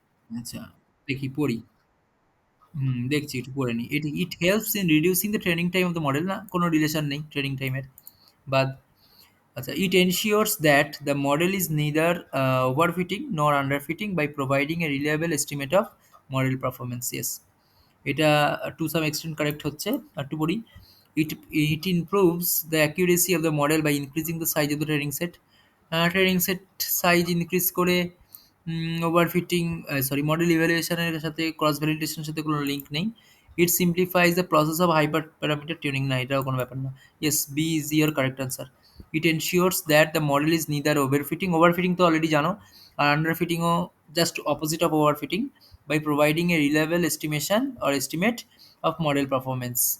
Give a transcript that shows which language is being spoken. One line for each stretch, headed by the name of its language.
Bangla: আচ্ছা, দেখি পড়ি। দেখছি, একটু পড়ে নিই।
English: it helps in reducing the training time of the model,
Bangla: না কোনো রিলেশন নেই ট্রেনিং টাইমের। বাদ।
English: আচ্ছা, it ensures that the model is neither overfitting nor underfitting by providing a reliable estimate of model performance.
Bangla: Yes, এটা
English: to some extent correct
Bangla: হচ্ছে। একটু পড়ি।
English: It it improves the accuracy of the model by increasing the size of the training set.
Bangla: Training set size increase করে overfitting, sorry, model ইভ্যালুয়েশনের সাথে cross ভ্যালিডেশনের সাথে কোনো link নেই।
English: it simplifies the process of hyper parameter tuning,
Bangla: না এটাও কোনো ব্যাপার না।
English: Yes, B is your correct answer. It ensures that the model is neither overfitting, overfitting
Bangla: তো অলরেডি জানো, আর
English: আন্ডারফিটিংও just opposite of overfitting, by providing a reliable estimation or estimate of model performance.